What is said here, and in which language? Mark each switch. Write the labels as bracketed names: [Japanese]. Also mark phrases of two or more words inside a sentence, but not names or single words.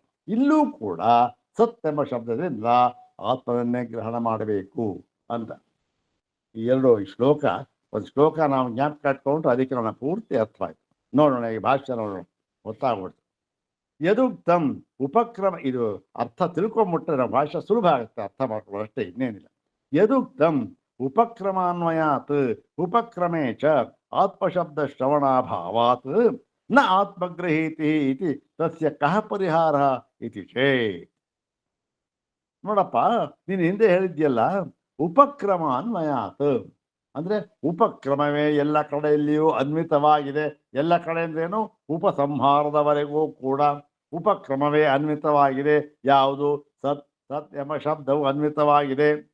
[Kannada] ಇಲ್ಲೂ ಕೂಡ ಸತ್ ಎಂಬ ಶಬ್ದದಿಂದ ಆತ್ಮನನ್ನೇ ಗ್ರಹಣ ಮಾಡಬೇಕು ಅಂತ. ಈ ಎರಡು ಶ್ಲೋಕ, ಒಂದು ಶ್ಲೋಕ ನಾವು ಜ್ಞಾಪಕ ಇಟ್ಕೊಂಡ್ರೆ ಅದಕ್ಕೆ ನನ್ನ ಪೂರ್ತಿ ಅರ್ಥ ಆಯ್ತು. ನೋಡೋಣ, ಈ ಭಾಷೆ ನೋಡೋಣ, ಗೊತ್ತಾಗ್ಬಿಡ್ತು. [Sanskrit] ಯದುಕ್ತಂ ಉಪಕ್ರಮ, [Kannada] ಇದು ಅರ್ಥ ತಿಳ್ಕೊಂಬಿಟ್ರೆ ನಮ್ಮ ಭಾಷೆ ಸುಲಭ ಆಗುತ್ತೆ ಅರ್ಥ ಮಾಡ್ಕೊಳ್ಳೋ, ಅಷ್ಟೇ, ಇನ್ನೇನಿಲ್ಲ. [Sanskrit] ಯದುಕ್ತಂ ಉಪಕ್ರಮಾನ್ವಯಾತ್ ಉಪಕ್ರಮೇ ಚ ಆತ್ಮಶಬ್ದ ಶ್ರವಣಾಭಾವಾತ್ ನ ಆತ್ಮಗ್ರಹೀತಿ ಇತಿ ತಸ್ಯ ಕಹ ಪರಿಹಾರ ಇತಿ ಚೇತ್. [Kannada] ನೋಡಪ್ಪ, ನೀನು ಹಿಂದೆ ಹೇಳಿದ್ಯಲ್ಲ [Sanskrit] ಉಪಕ್ರಮ ಅನ್ವಯಾತ್ [Kannada] ಅಂದ್ರೆ ಉಪಕ್ರಮವೇ ಎಲ್ಲ ಕಡೆಯಲ್ಲಿಯೂ ಅನ್ವಿತವಾಗಿದೆ. ಎಲ್ಲ ಕಡೆ ಅಂದ್ರೇನು? ಉಪಸಂಹಾರದವರೆಗೂ ಕೂಡ ಉಪಕ್ರಮವೇ ಅನ್ವಿತವಾಗಿದೆ. ಯಾವುದು? ಸತ್ ಸತ್ ಎಂಬ ಶಬ್ದವು ಅನ್ವಿತವಾಗಿದೆ.